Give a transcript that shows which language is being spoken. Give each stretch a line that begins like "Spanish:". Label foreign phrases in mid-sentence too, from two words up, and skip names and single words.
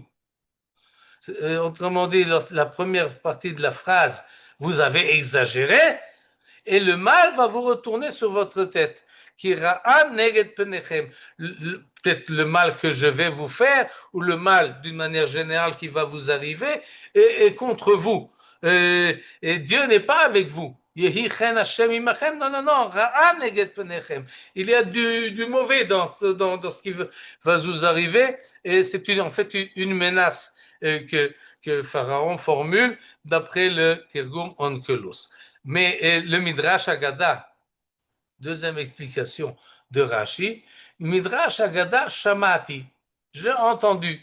French: Autrement dit, la première partie de la phrase, vous avez exagéré, et le mal va vous retourner sur votre tête. Peut-être le mal que je vais vous faire, ou le mal d'une manière générale qui va vous arriver, est contre vous. et Dieu n'est pas avec vous.
Hebrew: יהי כן השם עמכם.
French: Non, non, non.
Hebrew: רעה נגד פניכם.
French: Il y a du mauvais dans ce qui va vous arriver, et c'est en fait une menace que Pharaon formule d'après le Tirgum Onkelos. Mais le Midrash Agada, deuxième explication de Rashi, Midrash Agada Shamati, j'ai entendu.